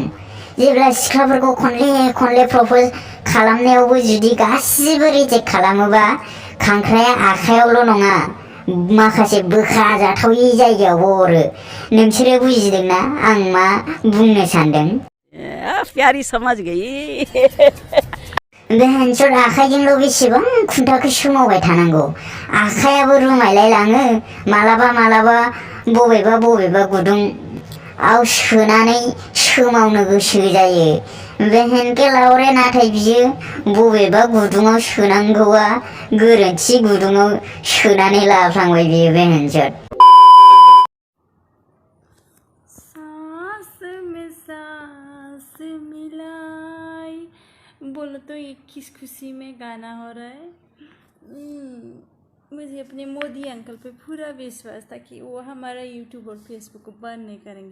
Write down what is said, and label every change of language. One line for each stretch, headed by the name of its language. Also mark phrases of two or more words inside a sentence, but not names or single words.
Bodo: जेब्ला सिख्लाफोरखौ खनले प्रपोज खालामनायावबो जुदि गासिबो रिजेक्ट खालामोबा खांख्राया आखायावल' नङा माखासे बोखा जाथावै जायगायावबो अरो। नोंसोरो बुजिदोंना आं मा बुंनो सानदों?
Hindi: प्यारी समझ गई। बहन चोद
Bodo: आखाइजोंल' बेसेबां खुन्थाखौ सोमावबाय थानांगौ। आखायाबो रुमायलाय लाङो मालाबा बबेबा गुदुं आव सोनानै सोमावनो गोसो जायो।
Hindi: बहन के लावरे
Bodo: नाथाय बियो बबेबा गुदुङाव सोनांगौआ गोरोन्थि गुदुङाव सोनानै लाफ्लांबाय बियो
Hindi: बहन चोद। सांस में सांस मिलाई बोलो तो ये किस खुशी में गाना हो रहा है। मुझे अपने मोदी अंकल पे पूरा विश्वास था कि वो हमारा यूट्यूब और फेसबुक को बंद नहीं करेंगे।